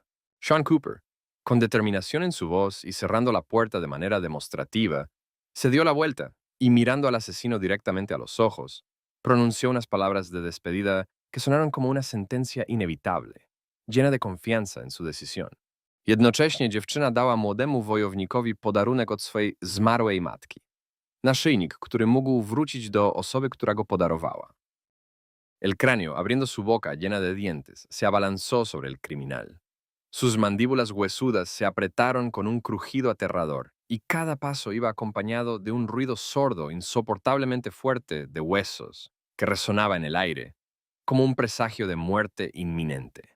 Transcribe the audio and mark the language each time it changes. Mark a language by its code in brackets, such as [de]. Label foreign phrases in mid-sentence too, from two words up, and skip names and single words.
[es] Sean Cooper, con determinación en su voz y cerrando la puerta de manera demostrativa, se dio la vuelta y mirando al asesino directamente a los ojos, pronunció unas palabras de despedida que sonaron como una sentencia inevitable, llena de confianza en su decisión. [pl] Jednocześnie dziewczyna dała młodemu wojownikowi podarunek od swej zmarłej matki. Naszyjnik, który mógł wrócić do osoby, która go podarowała. [es] El cráneo, abriendo su boca llena de dientes, se abalanzó sobre el criminal. Sus mandíbulas huesudas se apretaron con un crujido aterrador, y cada paso iba acompañado de un ruido sordo, insoportablemente fuerte, de huesos, que resonaba en el aire, como un presagio de muerte inminente.